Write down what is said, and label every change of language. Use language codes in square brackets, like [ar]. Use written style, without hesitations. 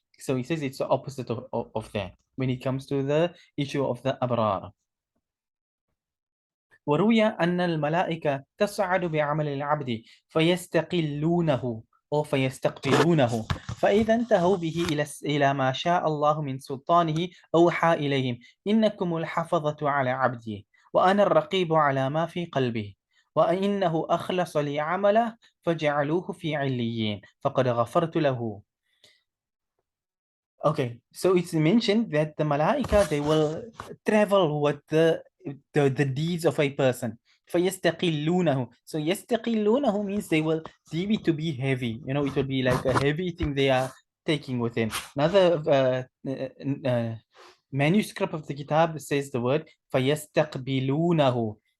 [en] So he says it's the opposite of that when it comes to the issue of the Abrar. [ar] وروي أن الملائكة تصعد بعمل العبد فيستقلونه أو فيستقبلونه فإذا انتهوا به إلى ما شاء الله من سلطانه أوحى إليهم إنكم الحفظة على عبدي وأنا الرقيب على ما في قلبه وإنه أخلص لي عمله فجعلوه في عليين فقد غفرت له. [en] Okay, so it's mentioned that the malaika, they will travel with the deeds of a person. [ar] فَيَسْتَقِلُّونَهُ. [en] So يَسْتَقِلُّونَهُ means they will deem it to be heavy. It will be like a heavy thing they are taking with them. Another manuscript of the kitab says the word فَيَسْتَقْبِلُونَهُ.